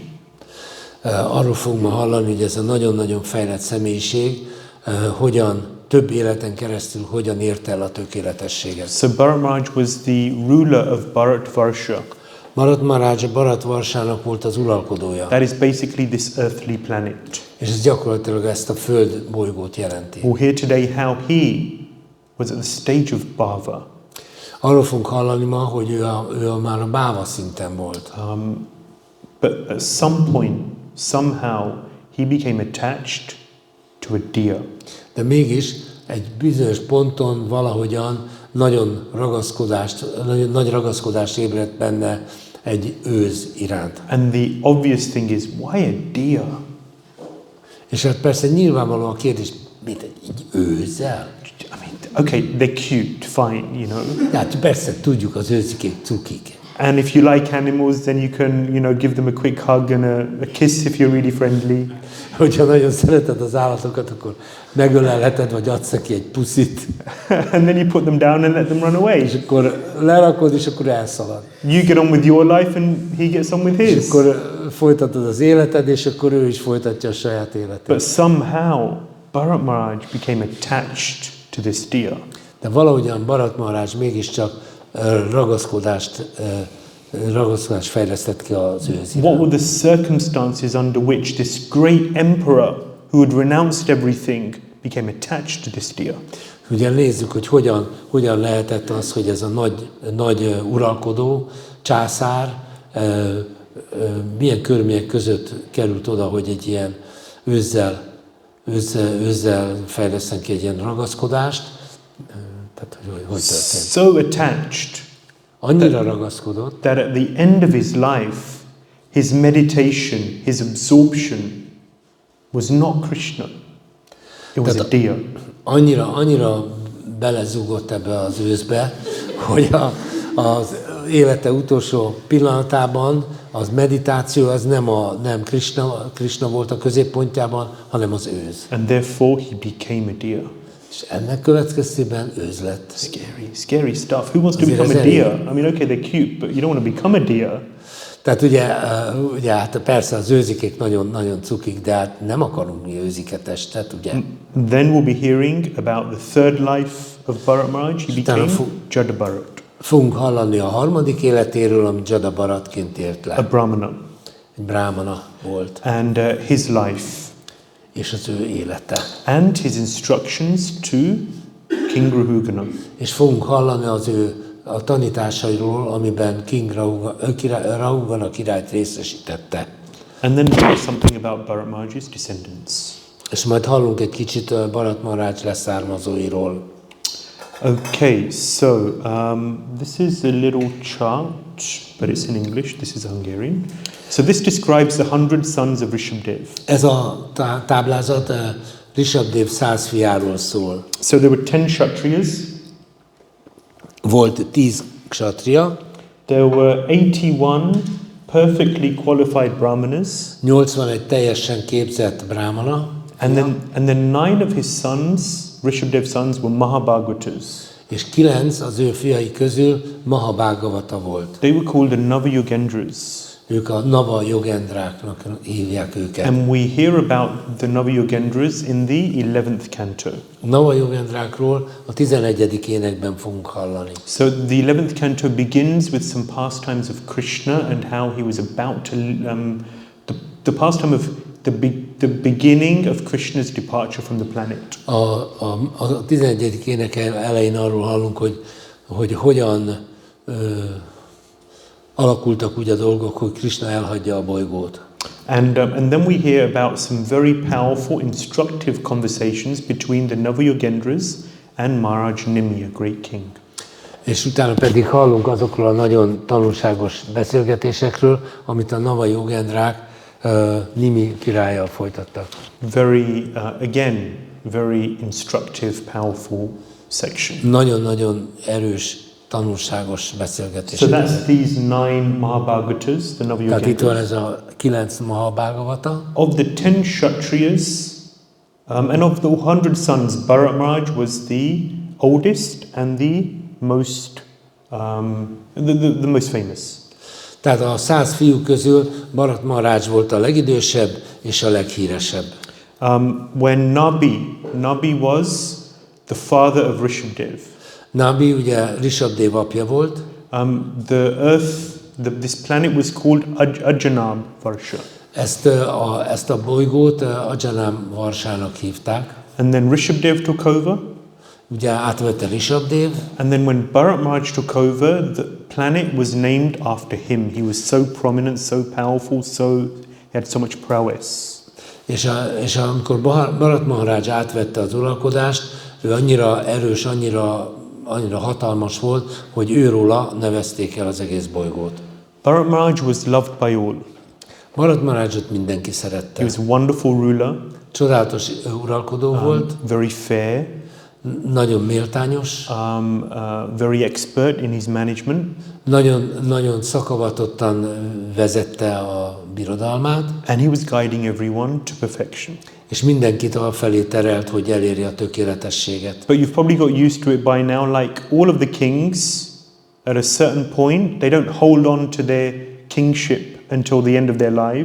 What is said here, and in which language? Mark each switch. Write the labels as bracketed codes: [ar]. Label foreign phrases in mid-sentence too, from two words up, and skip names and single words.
[hu] Arról fogunk ma hallani, hogy ez a nagyon-nagyon fejlett személyiség több életen keresztül hogyan érte el a tökéletességet. [en] So Bharat Maharaj was the ruler of Bharat Varsha. [hu] Bharat Maharaj Bharat Varsának volt az uralkodója. [en] That is basically this earthly planet. [hu] És ez gyakorlatilag ezt a föld bolygót jelenti. [en] We'll hear today how he was at the stage of Bhava. [hu] Arról fogunk hallani ma, hogy ő már a báva szinten volt. [en] But at some point, somehow, he became attached to a deer. [hu] De mégis egy bizonyos ponton valahogyan nagy ragaszkodást ébredt benne egy őz iránt. [en] And the obvious thing is, why a deer? [hu] És hát persze nyilvánvaló a kérdés, mit egy őzzel? [en] I mean, okay, they're cute, fine, you know. [hu] Hát persze tudjuk, az őzikék cukik. [en] And if you like animals, then you can, give them a quick hug and a kiss if you're really friendly. [hu] Hogyha nagyon szereted az állatokat, akkor megölelheted, vagy adsz neki egy puszit. [en] And then you put them down and let them run away. [hu] És akkor lerakod, és akkor elszalad. [en] You get on with your life and he gets on with his. [hu] És akkor folytatod az életed, és akkor ő is folytatja a saját életét. [en] But somehow, Bharat Maharaj became attached to this deer. [hu] De valahogyan Bharat Maharaj mégiscsak ragaszkodást fejlesztett ki az őz iránt. [en] What were the circumstances under which this great emperor who had renounced everything became attached to this deer? [hu] Ugye nézzük, hogy hogyan lehetett az, hogy ez a nagy uralkodó, császár, milyen körülmények között került oda, hogy egy ilyen őzzel fejleszten ki egy ilyen ragaszkodást. Tehát, hogy történt. [en] So attached. [hu] Annyira ragaszkodott, [en] that at the end of his life, his meditation, his absorption was not Krishna. It was a deer. [hu] Annyira belezúgott ebbe az őszbe, hogy az élete utolsó pillanatában az meditáció az nem Krishna volt a középpontjában, hanem az őz. [en] And therefore he became a deer. [hu] És ennek következtében őz lett. [en] Scary stuff. Who wants to become a deer? I mean, okay, they're cute, but you don't want to become a deer. [hu] Tehát ugye hát persze az őzikék nagyon-nagyon cukik, de hát nem akarunk mi őziketestet, ugye? [en] Then we'll be hearing about the third life of Bharat Maharaj. He became Jada Bharat, [hu] Fogunk hallani a harmadik életéről, amit Jada Bharatként élt [en] a [hu] le. [en] brahmana, [hu] Egy brahmana volt, [en] and his life, [hu] és az ő élete. [en] and his instructions to King Rahugana. [hu] És fogunk hallani az ő a tanításairól, amiben King Rahugana királyt részesítette. [en] And then we'll hear something about Bharat Maharaj's descendants. [hu] És majd hallunk egy kicsit a Bharat Maharaj leszármazóiról. [en] Okay, so this is a little chart, but it's in English. This is Hungarian. So this describes the 100 sons of Rishabdev. [hu] Ez a táblázat Rishabdev 100 fiáról szól. [en] So there were 10 Kshatriyas, [hu] Volt 10 kshatriya, [en] there were 81 perfectly qualified brahmanas, [hu] 81 teljesen képzett brahmana, [en] and then 9 of his sons, Rishabdev's sons, were Mahabhagatas. [hu] és 9 az ő fiai közül Mahabhagavata volt. [en] They were called the Navayogendras. [hu] Ők a Nava Yogendráknak hívják őket. [en] And we hear about the Navayogendras in the 11th canto. [hu] A Nava Yogendrákról a 11. énekben fogunk hallani. [en] So the 11th canto begins with some pastimes of Krishna and how he was about to the pastime of the beginning of Krishna's departure from the planet. [hu] A 11. ének elején arról hallunk, hogy hogyan alakultak úgy a dolgok, hogy Krishna elhagyja a bolygót. [en] And then we hear about some very powerful, instructive conversations between the Navayogendras and Maharaj Nimi, a great king. [hu] És utána pedig hallunk azokról a nagyon tanulságos beszélgetésekről, amit a Nava Yogendrák Nimi királlyal folytattak. [en] Very, again, very instructive, powerful section. [hu] Nagyon-nagyon erős, tanulságos beszélgetés. [en] So that's these 9 Mahabhagatas, the [hu] Tehát itt van [en] Navayogendras. [hu] ez a 9 Mahabhagavata. [en] Of the 10 Kshatriyas and of the 100 sons, Bharat Maharaj was the oldest and the most the most famous. [hu] Tehát a 100 fiú közül Bharat Maharaj volt a legidősebb és a leghíresebb. [en] When Nabi was the father of Rishabdev. [hu] Nabi ugye Rishabdev apja volt, [en] The earth, this planet was called Ajanab Varsha. [hu] ezt a bolygót Ajanam Varsának hívták. [en] And then Rishabdev took over. [hu] Ugye átvette Rishabdev, [en] And then when Bharat Maharaj took over, the planet was named after him. He was so prominent, so powerful, he had so much prowess. [hu] és amikor Bharat Maharaj átvette az uralkodást, ő annyira erős, annyira hatalmas volt, hogy őróla nevezték el az egész bolygót. [en] Bharat Maharaj was loved by all. [hu] Bharat Maharajot mindenki [en] He [hu] szerette. [en] was a wonderful ruler, [hu] Csodálatos uralkodó volt, [en] very fair, [hu] nagyon méltányos, [en] very expert in his management. [hu] nagyon szakavatottan vezette a birodalmát, [en] And he was guiding everyone to perfection. [hu] és mindenkit afelé terelt, hogy elérje a tökéletességet. [en] But you've probably got used to it by now, like all of the kings, at a certain point, they don't hold on to their kingship until the end of their lives.